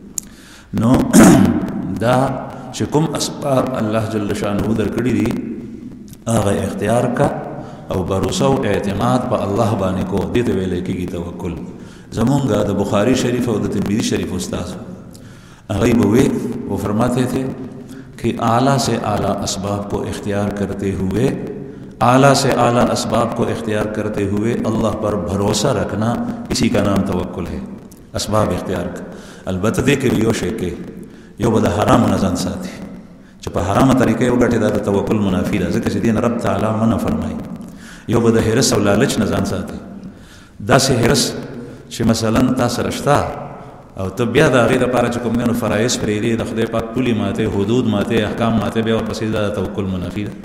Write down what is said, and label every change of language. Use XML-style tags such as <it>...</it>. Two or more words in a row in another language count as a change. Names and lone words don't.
<ps>نو دا چې کوم اسباب الله جل شانه درکړي دي هغه اختیار کا او باروسه او اعتماد په الله باندې کو دې ته ویل کېږي توکل. زمونږ د بخاری شریف او د ترمذی شریف استاد هغه به وی</ps> <ur>وہ فرماتے تھے کہ اعلیٰ سے اعلیٰ اسباب کو اختیار کرتے ہوئے اعلیٰ سے اعلیٰ اسباب کو اختیار کرتے ہوئے اللہ پر بھروسہ رکھنا اسی کا نام توکل ہے.</ur> <ps>اسباب اختیار کا البته دې کې یو شی کې یو به د حرامو نه ځان ساتي چې په حرامه طریقې وګټي دا د توکل منافي ده ځکه چې دین رب تعالی منع فرمایي. یو به د حرص او لالچ نه ځان ساتي داسې حرص چې مثلا تا سره شته او ته بیا د هغې دپاره چې کوم دی نو فرایض پرېږدې د خدای پاک پولې ماتې حدود ماتې احکام ماتې بیا ورپسې دا د توکل منافي ده.</ps>